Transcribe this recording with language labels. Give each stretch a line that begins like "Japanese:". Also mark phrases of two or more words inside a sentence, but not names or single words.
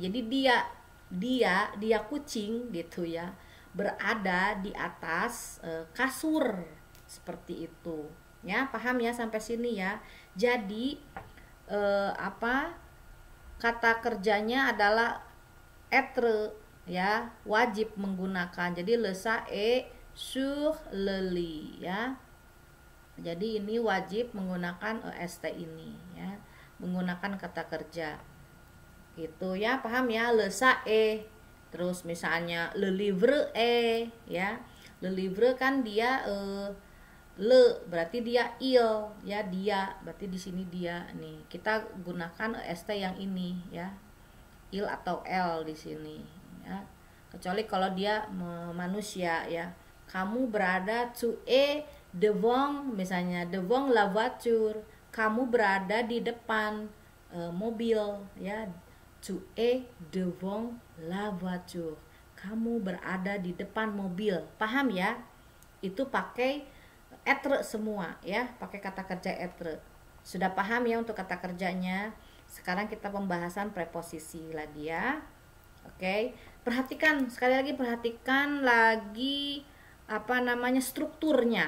Indonesian: Jadi dia kucing gitu ya, berada di atas kasur seperti itu. Ya, paham ya sampai sini ya. Jadi kata kerjanya adalah être ya, wajib menggunakan.
French: Jadi le chat est sur le lit ya.
Indonesian: Jadi ini wajib menggunakan est ini ya, menggunakan kata kerja. Gitu ya, paham ya?
French: Le chat est.
Indonesian: Terus misalnya
French: le livre est
Indonesian: ya.
French: Le livre
Indonesian: kan dia le berarti dia il ya, dia berarti di sini dia nih. Kita gunakan est yang ini ya. il atau l di sini ya. Kecuali kalau dia manusia ya. Kamu berada
French: tu es devant, misalnya devant la voiture,
Indonesian: kamu berada di depan mobil ya.
French: Tu es devant la voiture,
Indonesian: kamu berada di depan mobil. Paham ya? Itu pakai être semua ya, pakai kata kerja être. Sudah paham ya untuk kata kerjanya? Sekarang kita pembahasan preposisi lagi ya. Oke, perhatikan sekali lagi, perhatikan lagi apa namanya strukturnya.